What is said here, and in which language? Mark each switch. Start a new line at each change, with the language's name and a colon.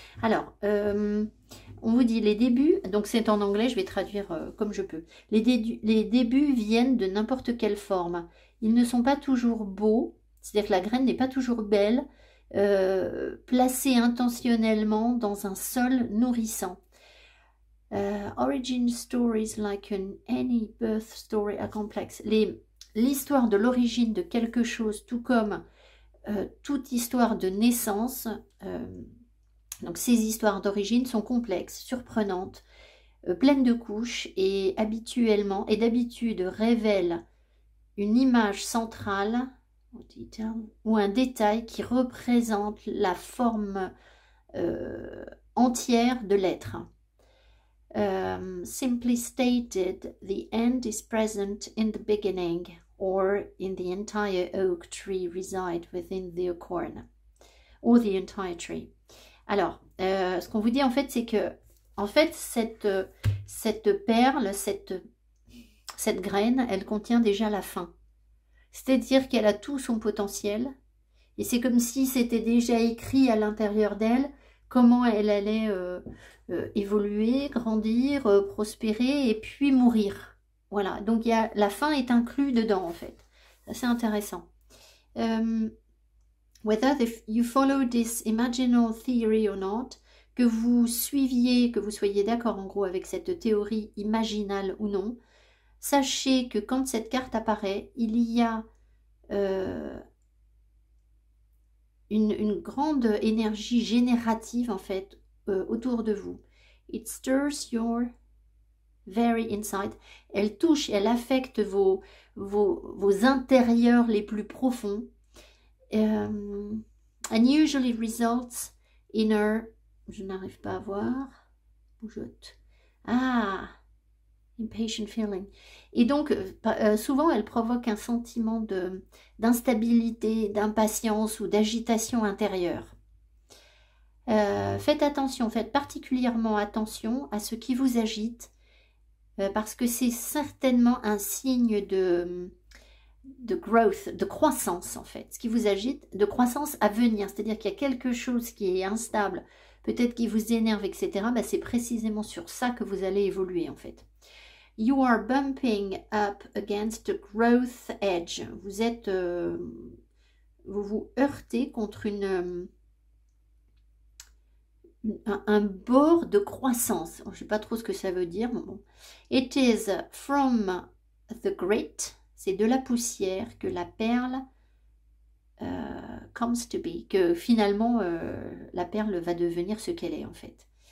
French: Alors, on vous dit les débuts, donc c'est en anglais, je vais traduire comme je peux. Les débuts viennent de n'importe quelle forme. Ils ne sont pas toujours beaux, c'est-à-dire que la graine n'est pas toujours belle, placée intentionnellement dans un sol nourrissant.
English: Origin stories like any birth story are complex.
French: L'histoire de l'origine de quelque chose, tout comme toute histoire de naissance, donc ces histoires d'origine sont complexes, surprenantes, pleines de couches et d'habitude révèlent une image centrale ou un détail qui représente la forme entière de l'être.
English: Simply stated, the end is present in the beginning, or in the entire oak tree reside within the acorn, or the entire tree.
French: Alors, ce qu'on vous dit en fait, c'est que, en fait, cette perle, cette graine, elle contient déjà la fin. C'est-à-dire qu'elle a tout son potentiel, et c'est comme si c'était déjà écrit à l'intérieur d'elle comment elle allait évoluer, grandir, prospérer et puis mourir. Voilà, donc la fin est inclue dedans en fait. C'est intéressant.
English: Whether you follow this imaginal theory or not,
French: que vous suiviez, que vous soyez d'accord en gros avec cette théorie imaginale ou non, sachez que quand cette carte apparaît, il y a une grande énergie générative en fait autour de vous.
English: It stirs your very inside.
French: Elle touche, elle affecte vos intérieurs les plus profonds.
English: And usually results in a...
French: Je n'arrive pas à voir. Bougeotte. Ah,
English: impatient feeling.
French: Et donc, souvent, elle provoque un sentiment d'instabilité, d'impatience ou d'agitation intérieure. Faites attention, faites particulièrement attention à ce qui vous agite, parce que c'est certainement un signe de growth, de croissance en fait. Ce qui vous agite, de croissance à venir, c'est-à-dire qu'il y a quelque chose qui est instable, peut-être qui vous énerve, etc. Ben, c'est précisément sur ça que vous allez évoluer en fait.
English: You are bumping up against the growth edge.
French: Vous êtes, vous vous heurtez contre un bord de croissance. Je ne sais pas trop ce que ça veut dire. Mais bon.
English: It is from the grit,
French: c'est de la poussière que la perle
English: comes to be,
French: que finalement la perle va devenir ce qu'elle est en fait.